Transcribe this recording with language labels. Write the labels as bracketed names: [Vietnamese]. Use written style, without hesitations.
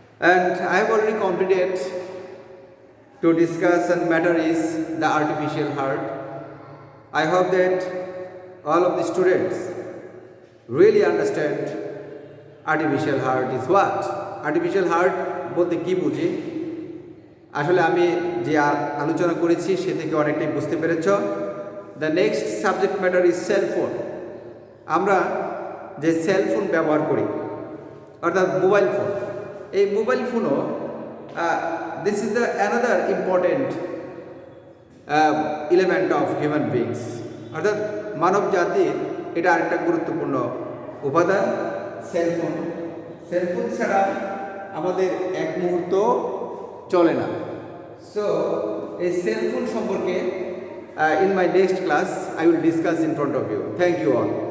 [English] And I have already completed to discuss and matter is the artificial heart. I hope that all of the students really understand artificial heart is what. [Bangla] Artificial heart বলতে কি বুঝি, আসলে আমি যে আলোচনা করেছি সে থেকে অনেকটাই বুঝতে পেরেছ। [English] The next subject matter is cellphone. [Bangla] আমরা যে সেলফোন ব্যবহার করি, অর্থাৎ মোবাইল ফোন, এই মোবাইল ফোনও [English] this is the another important element of human beings, [Bangla] অর্থাৎ মানব জাতির এটা আরেকটা গুরুত্বপূর্ণ উপাদান সেলফোন। সেলফোন ছাড়া আমাদের এক মুহূর্ত চলে না। [English] so [Bangla] এই সেলফোন সম্পর্কে [English] in my next class I will discuss in front of you. Thank you all.